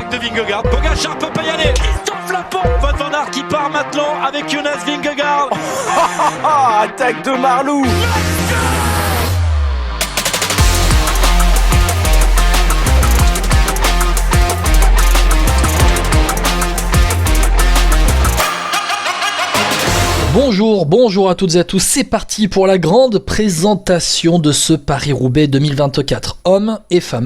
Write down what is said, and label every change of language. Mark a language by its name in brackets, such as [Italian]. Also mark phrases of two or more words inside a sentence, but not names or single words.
[French] Vingegaard. Pogačar peut pas y aller. Christophe Laporte. Wout van Aert qui part maintenant avec Jonas Vingegaard. Attaque de Marlou. Bonjour à toutes et à tous, c'est parti pour la grande présentation de ce Paris-Roubaix 2024, hommes et femmes.